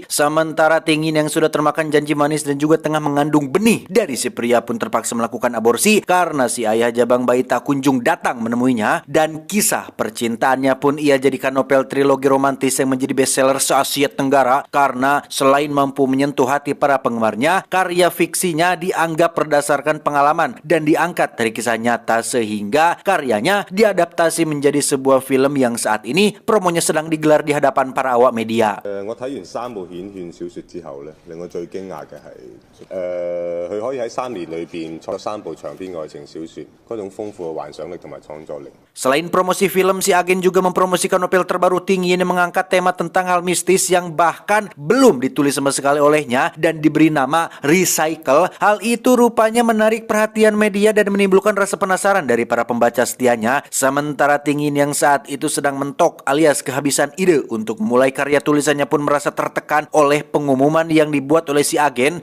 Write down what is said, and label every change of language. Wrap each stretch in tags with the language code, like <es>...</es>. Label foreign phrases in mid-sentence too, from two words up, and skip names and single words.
<id>Sementara Ting Yin yang sudah termakan janji manis dan juga tengah mengandung benih dari si pria pun terpaksa melakukan aborsi karena si ayah jabang bayi tak kunjung datang menemuinya, dan kisah percintaannya pun ia jadikan novel trilogi romantis yang menjadi bestseller se-Asia Tenggara karena selain mampu menyentuh hati para penggemarnya, karya fiksinya dianggap berdasarkan pengalaman dan diangkat dari kisah nyata sehingga karyanya diadaptasi menjadi sebuah film yang saat ini promonya sedang digelar di hadapan para awak media.</id> <yue>我睇完三部顯卷小說之後咧，令我最驚訝嘅係佢可以喺3年裏邊創作3部長篇愛情小說，嗰種豐富嘅幻想力同埋創作力。</yue> <id>Selain promosi film, si agen juga mempromosikan novel terbaru Ting Yin yang mengangkat tema tentang hal mistis yang bahkan belum ditulis sama sekali olehnya dan diberi nama Recycle. Hal itu rupanya menarik perhatian media dan menimbulkan rasa penasaran dari para pembaca setianya. Sementara Ting Yin yang saat itu sedang mentok alias kehabisan ide untuk memulai karya tulisannya pun merasa tertekan oleh pengumuman yang dibuat oleh si agen.</id>